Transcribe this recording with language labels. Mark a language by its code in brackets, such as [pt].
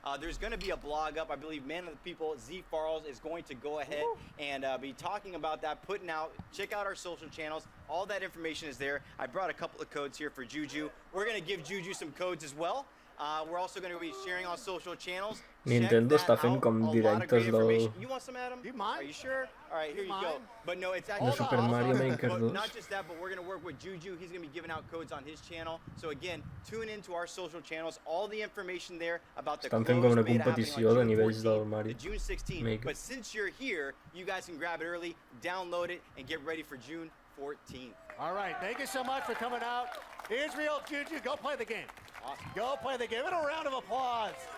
[en] There's going to be a blog up. I believe Man of the People, Z Farles, is going to go ahead and be talking about that, putting out, check out our social channels. All that information is there. I brought a couple of codes here for Juju. We're going to give Juju some codes as well. We're also going to be sharing on social channels. [ca] Nintendo està fent com directes del... [en] You want some, Adam? Are you sure? All right, here you go. But no, it's actually... [ca] De Super Mario Maker 2. [en] Not just that, but we're going to work with Juju. He's going to be giving out codes on his channel. So again, tune into our social channels. All the information there about the [ca] Estan fent com una competició de nivells del Mario [en] June 16th. [ca] Maker. [en] But since you're here, you guys can grab it early, download it, and get ready for June 14th. All right, thank you so much for coming out. Israel, Juju, go play the game. Awesome. Go play the game. And a round of applause.